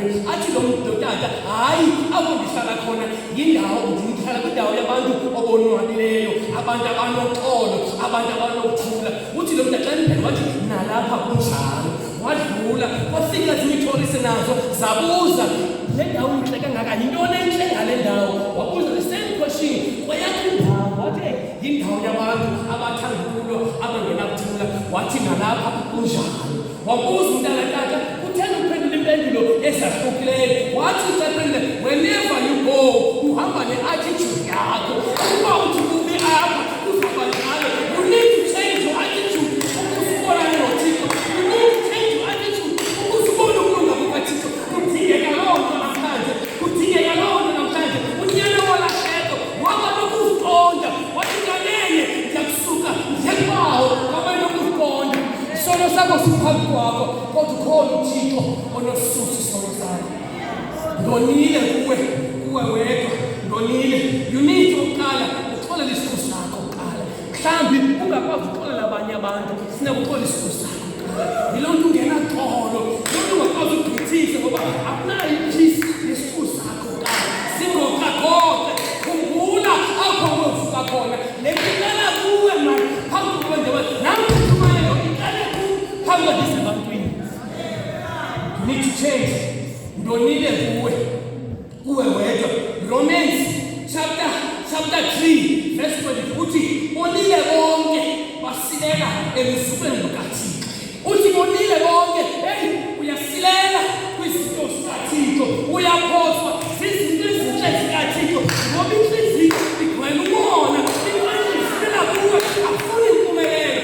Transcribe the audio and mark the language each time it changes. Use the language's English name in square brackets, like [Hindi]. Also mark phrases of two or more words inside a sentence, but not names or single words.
[Xhosa] Athi lo tata, hayi, apho ndihlala khona yindawo, ndihlala kwindawo yabantu obonwabileyo, abantu abanoxolo, abantu abanokuthula. Uthi lo tata xa niphela wathi nalapha kunjalo. Wadlula kwafika ezinye ithorisi nazo zabuza, le ndawo intle kangaka, yintoni entle ngale ndawo? [English] Wabuza the same question, [Xhosa] kweyakho indawo? Wathi yindawo yabantu abathandulo, abangenakuthula. Wathi nalapha kunjalo. Wabuza umntana tata, uthanda ukuphendula impendulo ezahlukileyo. Wathi utata, [English] whenever you go, [Xhosa] uhamba ne-attitude yakho. Uba uthi kubi apha, uzaba njalo. [English] You need to change your attitude. [Xhosa] Ukusibonane noThixo. [English] You need to change your attitude. [Xhosa] Ukusibona ukulunga kukaThixo. Kudingeka loo nto namhlanje. Kudingeka loo nto namhlanje. Unyana walahleko waba nokuziqonda. Wathi nganene ndiyakusuka ndiyekwawo waba nokuziqonda. Isono sakho siphambi kwakho, kodwa ukhona uThixo onosusa isono sakho. Ndonile kuwe wedwa. Ndonile. [English] You need [Xhosa] ukuqala uxolele isiqu sakho kuqala. Mhlawumbi ungakwazi uxolela abanye abantu, sinakuxolela isiqu sakho kuqala. Yiloo nto ungenaxolo, yiloo nto ungakwazi ukugqithisa ngoba akunayo i-peace nesiqu sakho kuqala. Singoqaqoqe, khumbula apho uyovuka khona. Le nto iqala kuwe mani, phambi kokwenzeka nawe uthumayelo iqale kuwe phambi kwabantwini. [English] You need to change. [Xhosa] Ndonile kuwe wedwa. Romans chapter 3 verse 20 uthi bonile bonke basilela elizubeni lukaThixo. Uthi bonile bonke, hey, uyasilela kwizinto zikaThixo, uyaphoswa zizinto ezinhle zikaThixo ngoba inhliziyo igcwele umona, iqalisela kuwe, afuna impumelelo.